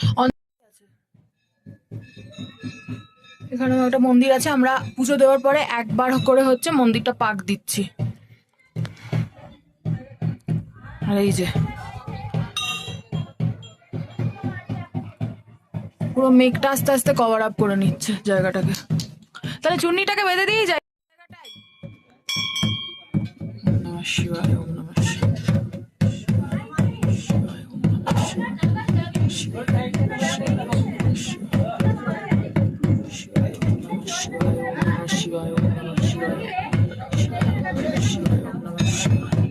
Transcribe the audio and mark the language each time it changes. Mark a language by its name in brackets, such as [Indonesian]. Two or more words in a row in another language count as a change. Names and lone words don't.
[Bangla] এখানে একটা মন্দির আছে, আমরা পুজো দেওয়ার পরে একবার করে হচ্ছে মন্দিরটা পাক দিচ্ছি। আর এই যে পুরো মেঘটা আস্তে আস্তে [English] cover up [Bangla] করে নিচ্ছে জায়গাটাকে। তাহলে চুন্নিটাকে বেঁধে দিয়ে যায়। [Sanskrit] নমঃ শিবায়, ওম নমঃ শিবায়, শিবায়, ওম নমঃ শিবায়, শিবায়, শিবায়, ওম নমঃ শিবায়, ওম নমঃ শিবায়, ওম নমঃ শিবায়, শিবায়, ওম নমঃ শিবায়,